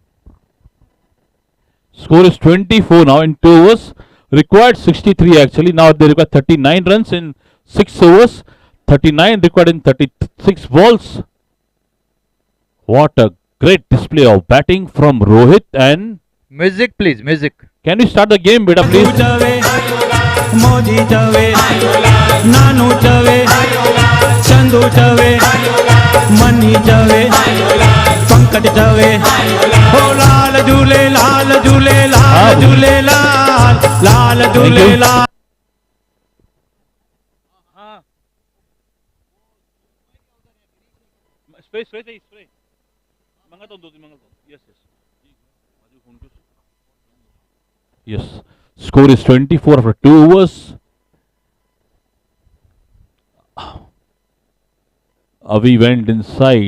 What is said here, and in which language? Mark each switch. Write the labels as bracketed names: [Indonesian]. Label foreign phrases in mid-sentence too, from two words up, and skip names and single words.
[English] Score is 24 now in 2 overs. Required 63 actually. Now they require 39 runs in 6 overs. 39 required in 36 balls. What a great display of batting from Rohit. And music please, music. can we start the game, beta, please? चवे मोदी चवे नानू चवे चंदू चवे मनी चवे पंकज चवे। [Hindi] ओ लाल झूले लाल झूले लाल झूले लाल लाल झूले लाल। [English] Yes. Score is 24 after 2 overs. Avi went inside.